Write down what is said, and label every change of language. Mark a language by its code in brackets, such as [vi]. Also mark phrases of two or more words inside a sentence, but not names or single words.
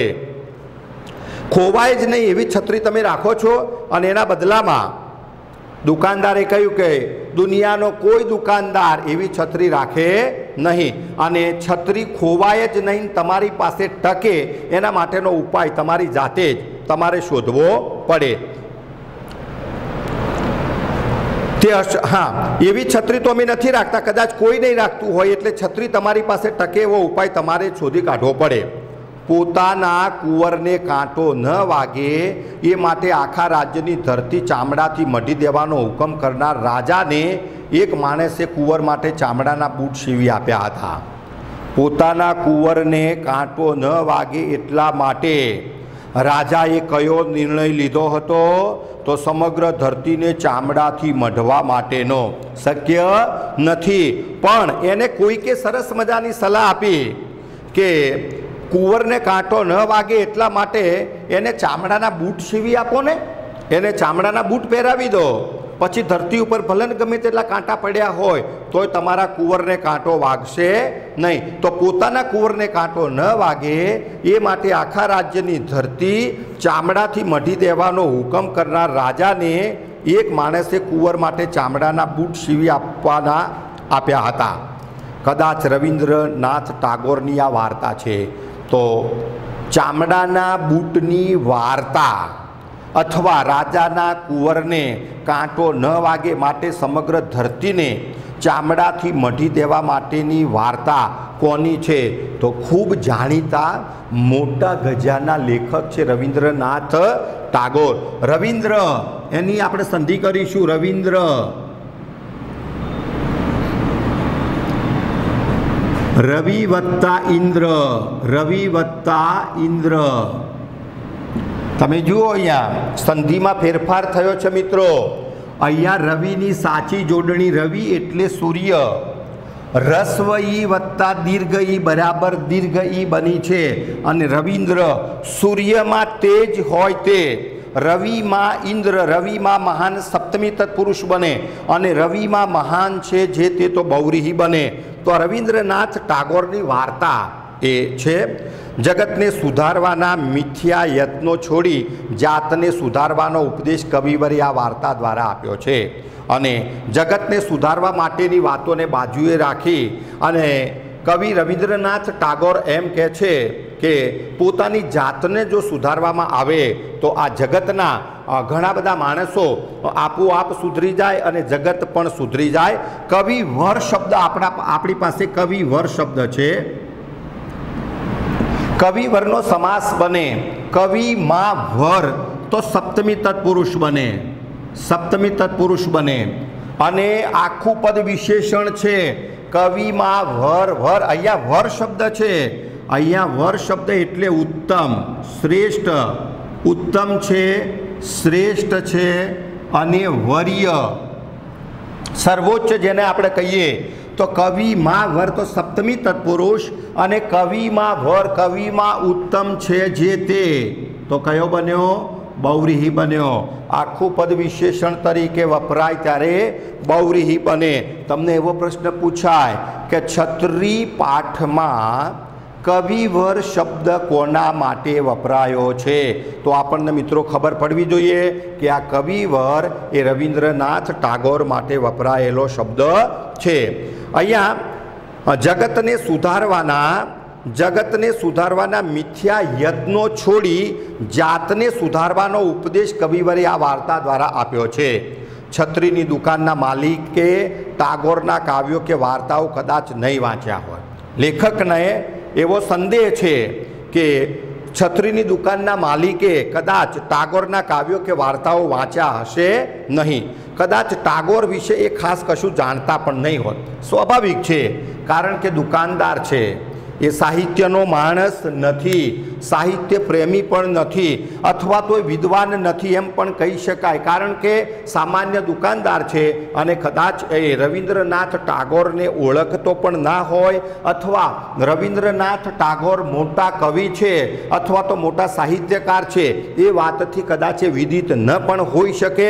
[gu] ખોવાય જ નહીં એવી છતરી તમે રાખો છો અને એના બદલામાં દુકાનદારે કહ્યું કે દુનિયાનો કોઈ દુકાનદાર એવી છતરી રાખે નહીં અને છતરી ખોવાય જ નહીં તમારી પાસે ટકે એના માટેનો ઉપાય તમારી જાતે જ તમારે શોધવો પડે। હા, એવી છતરી તો અમે નથી રાખતા, કદાચ કોઈ નહીં રાખતું હોય એટલે છતરી તમારી પાસે ટકે એવો ઉપાય તમારે શોધી કાઢવો પડે। પોતાના કુંવરને કાંટો ન વાગે એ માટે આખા રાજ્યની ધરતી ચામડાથી મઢી દેવાનો હુકમ કરનાર રાજાને એક માણસે કુંવર માટે ચામડાના બૂટ સીવી આપ્યા હતા। પોતાના કુંવરને કાંટો ન વાગે એટલા માટે રાજાએ કયો નિર્ણય લીધો હતો તો સમગ્ર ધરતીને ચામડાથી મઢવા માટેનો શક્ય નથી, પણ એને કોઈકે સરસ મજાની સલાહ આપી કે કુંવરને કાંટો ન વાગે એટલા માટે એને ચામડાના બૂટ સીવી આપો ને, એને ચામડાના બૂટ પહેરાવી દો, પછી ધરતી ઉપર ભલે ગમે તેટલા કાંટા પડ્યા હોય તોય તમારા કુંવરને કાંટો વાગશે નહીં। તો પોતાના કુંવરને કાંટો ન વાગે એ માટે આખા રાજ્યની ધરતી ચામડાથી મઢી દેવાનો હુકમ કરનાર રાજાને એક માણસે કુંવર માટે ચામડાના બૂટ સીવી આપ્યા હતા। કદાચ રવીન્દ્રનાથ ટાગોરની આ વાર્તા છે। તો ચામડાના બૂટની વાર્તા અથવા રાજાના કુંવરને કાંટો ન વાગે માટે સમગ્ર ધરતીને ચામડાથી મઢી દેવા માટેની વાર્તા કોની છે? તો ખૂબ જાણીતા મોટા ગજાના લેખક છે રવીન્દ્રનાથ ટાગોર। રવીન્દ્ર એની આપણે સંધિ કરીશું, રવીન્દ્ર રવિ વત્તા ઇંદ્ર, રવિ વત્તા ઇંદ્ર। તમે જુઓ અહીંયા સંધિમાં ફેરફાર થયો છે મિત્રો। અહીંયા રવિની સાચી જોડણી રવિ એટલે સૂર્ય, રસ્વ ઈ વત્તા દીર્ઘ ઈ બરાબર દીર્ઘ ઈ બની છે અને રવીન્દ્ર સૂર્યમાં તેજ હોય તે, રવિ મેં ઇંદ્ર, રવિ મેં મહાન સપ્તમી તત્પુરુષ બને અને રવિ મેં મહાન છે જે તે તો બહુવ્રીહિ બને। તો રવીન્દ્રનાથ ટાગોરની વાર્તા એ છે જગતને સુધારવાના મિથ્યા યત્નો છોડી જાતને સુધારવાનો ઉપદેશ કવિવરે આ વાર્તા દ્વારા આપ્યો છે અને જગતને સુધારવા માટેની વાતોને બાજુએ રાખી અને કવિ રવીન્દ્રનાથ ટાગોર એમ કહે છે કે પોતાની જાતને જો સુધારવામાં આવે તો આ જગતના ઘણા બધા માણસો આપોઆપ સુધરી જાય અને જગત પણ સુધરી જાય। કવિવર શબ્દ આપણી પાસે કવિવર શબ્દ છે। કવિવરનો સમાસ બને કવિ માં વર તો સપ્તમી તત્પુરુષ બને, સપ્તમી તત્પુરુષ બને અને આખું પદ વિશેષણ છે કવિ માં વર। વર અહીંયા વર શબ્દ છે, અહીંયા વર શબ્દ એટલે ઉત્તમ શ્રેષ્ઠ, ઉત્તમ છે શ્રેષ્ઠ છે અને વર્ય સર્વોચ્ચ જેને આપણે કહીએ તો કવિ માં વર તો સપ્તમી તત્પુરુષ અને કવિ માં વર કવિ માં ઉત્તમ છે જે તે તો કયો બન્યો? બહુવ્રીહિ બન્યો। આખું પદ વિશેષણ તરીકે વપરાય ત્યારે બહુવ્રીહિ બને। તમને એવો પ્રશ્ન પૂછાય કે છતરી પાઠમાં કવિવર શબ્દ કોના માટે વપરાયો છે? તો આપને મિત્રો ખબર પડવી જોઈએ કિ આ કવિવર એ રવીન્દ્રનાથ ટાગોર માટે વપરાયેલો શબ્દ છે। અહીંયા જગતને સુધારવાના મિથ્યા યત્નો છોડી જાતને સુધારવાનો ઉપદેશ કવિવરે આ વાર્તા દ્વારા આપ્યો છે। છતરીની દુકાનના માલિકે ટાગોરના કાવ્યો કે વાર્તાઓ કદાચ નહીં વાંચ્યા હોય। લેખકને એવો સંદેહ છે કે છતરીની દુકાનના માલિકે કદાચ ટાગોરના કાવ્યો કે વાર્તાઓ વાંચ્યા હશે નહીં। કદાચ ટાગોર વિષે એક ખાસ કશું જાણતા પણ નહીં હોત। સ્વાભાવિક છે કારણ કે દુકાનદાર છે એ સાહિત્યનો માણસ નથી, સાહિત્ય પ્રેમી પણ નથી, અથવા તો વિદ્વાન નથી એમ પણ કહી શકાય. કારણ કે સામાન્ય દુકાનદાર છે અને કદાચ એ રવિન્દ્રનાથ ટાગોરને ઓળખતો પણ ના હોય, અથવા રવિન્દ્રનાથ ટાગોર મોટા કવિ છે અથવા તો મોટા સાહિત્યકાર છે એ વાતથી કદાચ એ વિદિત ન પણ હોઈ શકે.